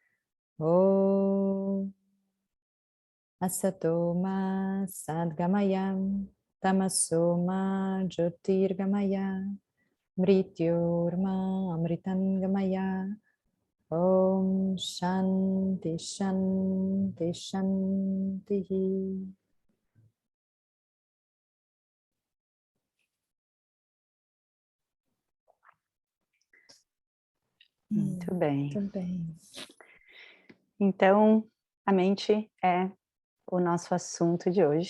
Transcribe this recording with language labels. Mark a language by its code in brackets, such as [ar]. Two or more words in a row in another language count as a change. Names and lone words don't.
[sa] ॐ असतोमा सद्गमयं तमसोमा ज्योतिर्गमय मृत्योर्मा अमृतंगमय. ॐ शान्ति शान्ति शान्ति. [pt] Muito bem. Muito bem. Então, a mente é o nosso assunto de hoje.